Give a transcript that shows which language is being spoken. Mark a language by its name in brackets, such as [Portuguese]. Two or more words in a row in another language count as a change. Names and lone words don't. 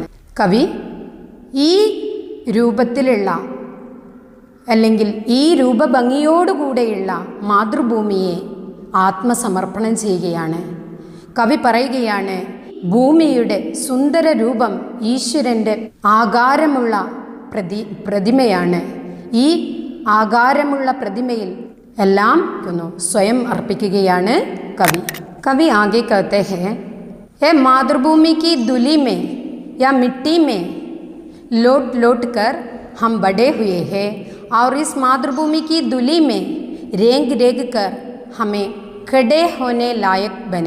[Malayalam] കവി ഈ രൂപത്തിലുള്ള അല്ലെങ്കിൽ ഈ രൂപഭംഗിയോടുകൂടെയുള്ള മാതൃഭൂമിയെ ആത്മസമർപ്പണം ചെയ്യുകയാണ്. കവി പറയുകയാണ്, ഭൂമിയുടെ സുന്ദര രൂപം ഈശ്വരൻ്റെ ആകാരമുള്ള പ്രതിമയാണ്. ഈ ആകാരമുള്ള പ്രതിമയിൽ എല്ലാം സ്വയം അർപ്പിക്കുകയാണ് കവി. [Hindi] कवि आगे कहते हैं, ये मातृभूमि की धूलि में या मिट्टी में लौट लौट कर हम बड़े हुए हैं और इस मातृभूमि की धूलि में रेंग रेंग कर हमें खड़े होने लायक बने।